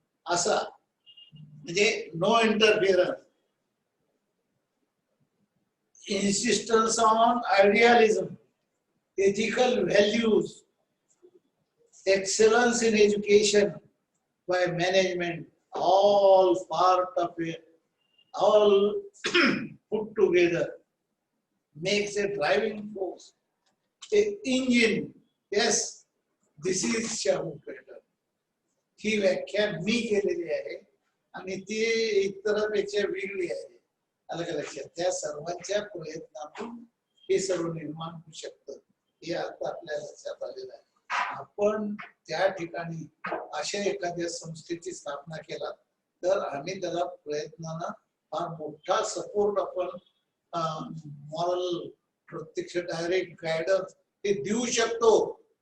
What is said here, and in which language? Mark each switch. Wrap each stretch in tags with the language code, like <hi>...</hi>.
<mr>असा म्हणजे</mr> <en>no interference. Insistence on idealism, ethical values, excellence in education by management, all part of it, all put together makes a driving force, a engine. Yes, this is Shahu pattern.</en> <mr>ही व्याख्या मी केलेली आहे आणि ती इतरांपेक्षा वेगळी आहे. अलग लक्षात, त्या सर्वांच्या प्रयत्नातून हे सर्व निर्माण होऊ शकतं, हे आता आपल्या लक्षात आलेलं आहे. आपण त्या ठिकाणी अशा एखाद्या संस्थेची स्थापना केला तर आम्ही त्याला प्रयत्नानं फार मोठा सपोर्ट आपण मॉरल, प्रत्यक्ष डायरेक्ट गायडन्स हे देऊ शकतो.</mr>